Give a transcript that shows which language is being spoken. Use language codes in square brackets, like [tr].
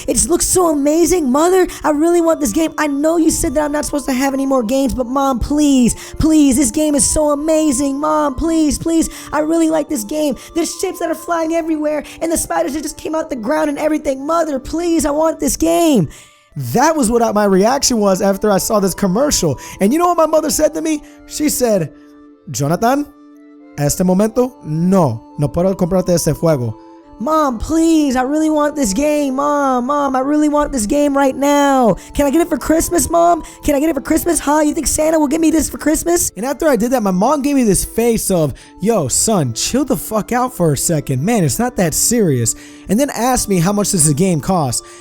[en] It just looks so amazing. Mother, I really want this game. I know you said that I'm not supposed to have any more games, but Mom, please, this game is so amazing. Mom, please, I really like this game. There's ships that are flying everywhere and the spiders that just came out the ground and everything. Mother, please, I want this game. That was what my reaction was after I saw this commercial. And you know what my mother said to me? She said, [es] Jonathan, a este momento, no puedo comprarte ese juego. [en] Mom, please, I really want this game. Mom, I really want this game right now. Can I get it for Christmas, Mom? Can I get it for Christmas? Huh? You think Santa will give me this for Christmas? And after I did that, my mom gave me this face of, yo, son, chill the fuck out for a second. Man, it's not that serious. And then asked me how much this game cost.